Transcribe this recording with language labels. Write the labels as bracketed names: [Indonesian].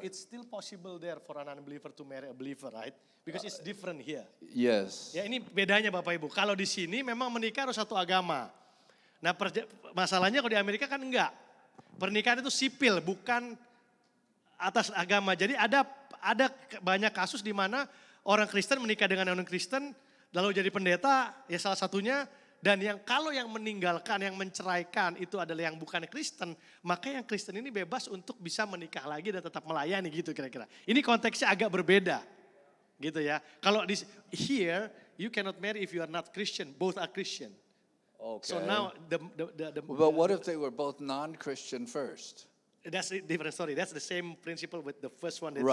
[English] It's still possible there for an unbeliever to marry a believer, right? Because it's different here. Yes. [Indonesian] Ya ini bedanya Bapak Ibu. Kalau di sini memang menikah harus satu agama. Nah masalahnya kalau di Amerika kan enggak. Pernikahan itu sipil, bukan atas agama. Jadi ada banyak kasus di mana orang Kristen menikah dengan non Kristen, lalu jadi pendeta, ya salah satunya. Dan kalau yang meninggalkan, yang menceraikan itu adalah yang bukan Kristen, maka yang Kristen ini bebas untuk bisa menikah lagi dan tetap melayani gitu kira-kira. Ini konteksnya agak berbeda, gitu ya. Kalau di [English] here you cannot marry if you are not Christian, both are Christian. Okay. So now But what if they were both non-Christian first? That's a different story. That's the same principle with the first one.